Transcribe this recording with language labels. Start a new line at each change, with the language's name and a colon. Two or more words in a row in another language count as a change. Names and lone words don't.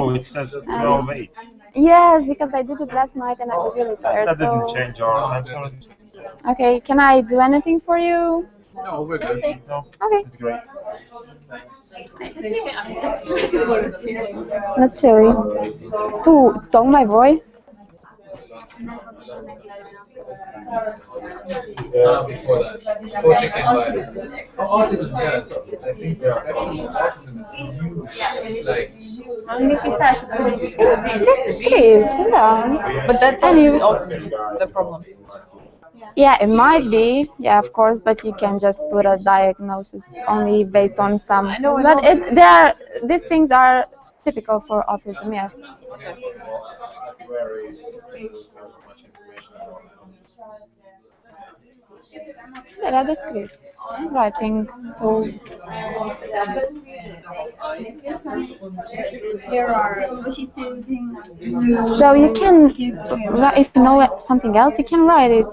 English: Oh, it says 12:8. Yes, because I did it last night and I was really tired. That didn't So, change our answer. okay, can I do anything for you? No, we're good. No, Okay. it's great. Not chilly.
Romanian: Tu tocmai voi?
English: Before that. Before she came by. Autism, yeah. So I think autism is huge. It's like Yes, is, da. But that's Anyway. autism, the problem. Yeah, it might be. Yeah, of course, but you can just put a diagnosis only based on some. I know. But these things are typical for autism. Yes.
Romanian: Era descris.
English: Writing tools. So you can, if you know something else, you can write it.